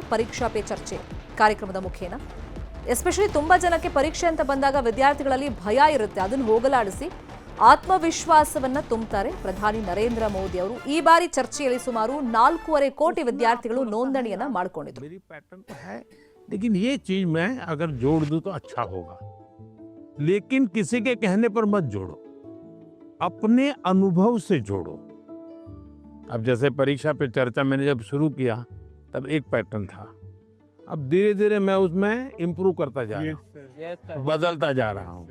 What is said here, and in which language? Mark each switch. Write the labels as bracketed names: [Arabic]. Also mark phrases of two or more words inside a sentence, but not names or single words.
[Kannada] ಪರೀಕ್ಷಾ ಪೇ ಚರ್ಚೆ ಕಾರ್ಯಕ್ರಮದ ಮುಖೇನ ಎಸ್ಪೆಷಲಿ ತುಂಬ ಜನಕ್ಕೆ ಪರೀಕ್ಷೆ ಅಂತ ಬಂದಾಗ ವಿದ್ಯಾರ್ಥಿಗಳಲ್ಲಿ ಭಯ ಇರುತ್ತೆ, ಅದನ್ನು ಹೋಗಲಾಡಿಸಿ ಆತ್ಮವಿಶ್ವಾಸವನ್ನು ತುಂಬುತ್ತಾರೆ ಪ್ರಧಾನಿ ನರೇಂದ್ರ ಮೋದಿ ಅವರು. ಈ ಬಾರಿ ಚರ್ಚೆಯಲ್ಲಿ ಸುಮಾರು 4.25 ಕೋಟಿ ವಿದ್ಯಾರ್ಥಿಗಳು ನೋಂದಣಿಯನ್ನ ಮಾಡಿಕೊಂಡಿದ್ರು. [Hindi] लेकिन ये चीज मैं अगर जोड़ दूं तो अच्छा होगा, लेकिन किसी के कहने पर मत जोड़ो, अपने अनुभव से जोड़ो. अब जैसे परीक्षा पे चर्चा मैंने जब शुरू किया तब एक पैटर्न था, अब धीरे धीरे मैं उसमें इम्प्रूव करता जा रहा हूँ, बदलता जा रहा हूँ.